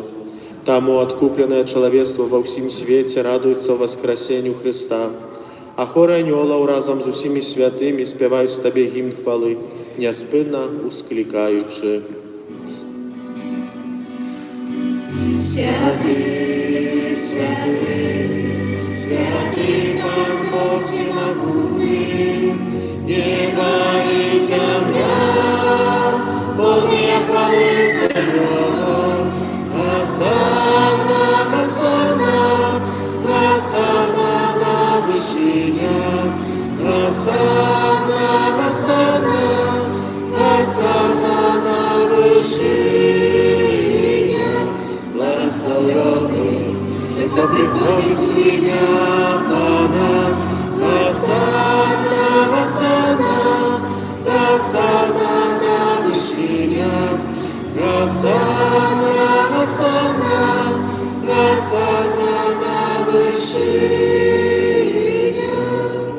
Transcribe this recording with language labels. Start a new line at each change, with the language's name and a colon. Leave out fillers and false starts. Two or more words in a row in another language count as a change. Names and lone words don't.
Belarusian: Таму адкупленае чалавецтва ва ўсім свеце радуецца ў васкрасенню Христа, а хоры анёлаў разам з усімі святымі спяваюць Табе гімн хвалы, няспынна усклікаючы.
Russian: Святы, святы, святы Пан Бог всемогутный, небо и земля, полные хвалы Твоего. Хосанна, хосанна, хосанна на вышинях, хосанна, хосанна, хосанна на вышинях. Благословенный, кто приходит в имя Пана. Хосанна, хосанна, хосанна на вышинях, хосанна, хосанна, хосанна на вышинях.